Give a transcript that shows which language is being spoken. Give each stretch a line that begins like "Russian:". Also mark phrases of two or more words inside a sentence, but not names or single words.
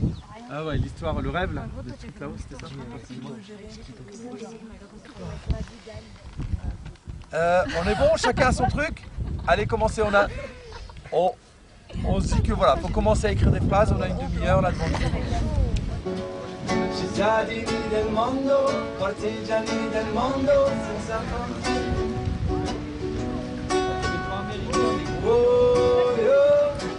French: Ah ouais, l'histoire, le rêve là, de truc là-haut, c'était ça. On est bon, chacun a son truc. Allez, commencez, on se dit que voilà, faut commencer à écrire des phrases, on a une demi-heure là devant nous.
Italian: Cittadini del mondo, partigiani del mondo, senza frontiere. Oh, oh.